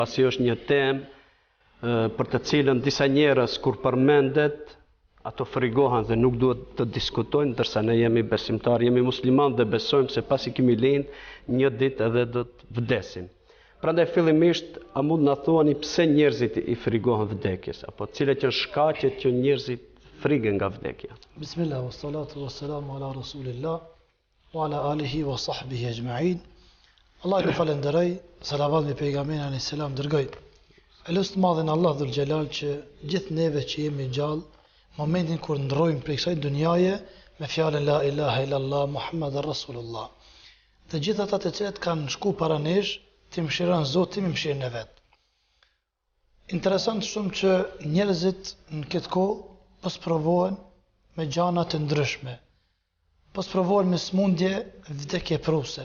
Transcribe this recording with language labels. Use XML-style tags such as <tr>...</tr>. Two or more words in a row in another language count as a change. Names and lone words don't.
<sq>Pasi është një temë për të cilën disa njerëz kur përmendet, ato frigohen dhe nuk duhet të diskutojnë, ndërsa ne jemi besimtar, jemi musliman dhe besojmë se pasi kemi lind një ditë edhe do të vdesim. Prandaj fillimisht, a mund na thuani pse njerëzit i frigohen vdekjes, apo cilat janë shkaqet që njerëzit frigën nga vdekja?</sq> <ar>بسم الله والصلاة والسلام على رسول الله وعلى آله وصحبه أجمعين.</ar> <sq>Allah ju falenderoj, salavat me pejgamberin</sq> <ar>عليه السلام</ar> <sq>dërgoj. Elos të madhin Allah</sq> <ar>ذو الجلال</ar> <sq>që gjithë neve që jemi gjallë, momentin kur ndrojmë prej kësaj dunjaje me fjalën</sq> <ar>لا إله إلا الله محمد رسول الله.</ar> <sq>Të gjithë ata të cilët kanë shku para nesh, ti mëshiron Zoti, mi mëshirën e vet. Interesant shumë që njerëzit në këtë kohë po sprovohen me gjana të ndryshme. Po sprovohen me smundje vdekjepruse.</sq>